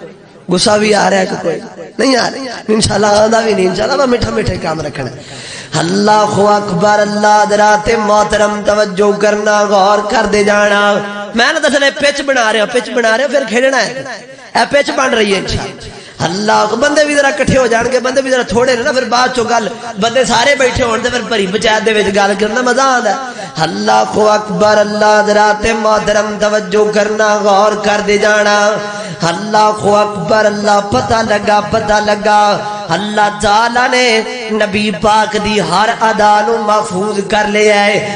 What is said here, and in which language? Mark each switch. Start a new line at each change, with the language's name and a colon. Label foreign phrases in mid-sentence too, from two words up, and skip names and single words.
Urdu: غصہ بھی آ رہا ہے کہ کوئی نہیں آ رہا؟ انشاءاللہ آدھا بھی نہیں، انشاءاللہ میں میٹھا میٹھے کام رکھنا۔
Arabic: اللہ اکبر،
Punjabi: اللہ حضرات محترم توجہ کرنا، غور کر دے جانا۔ میں نے دسنے پچ بنا رہے ہوں، پچ بنا رہے ہوں، پھر کھیلنا ہے، اے پچ بن رہی ہے انشاءاللہ۔ اللہ بندے بھی ذرا کٹھے ہو جان گے، بندے بھی ذرا تھوڑے نا، پھر بعد چو گل بندے سارے بیٹھے ہون تے پھر بھری پنچایت دے وچ گل کرنا مزہ آندا ہے۔
Arabic: اللہ اکبر،
Punjabi: اللہ حضرات محترم توجہ کرنا، غور کر دے جانا۔
Arabic: اللہ اکبر،
Punjabi: اللہ پتہ لگا اللہ تعالی نے نبی پاک دی ہر ادا نو محفوظ کر لیا ہے۔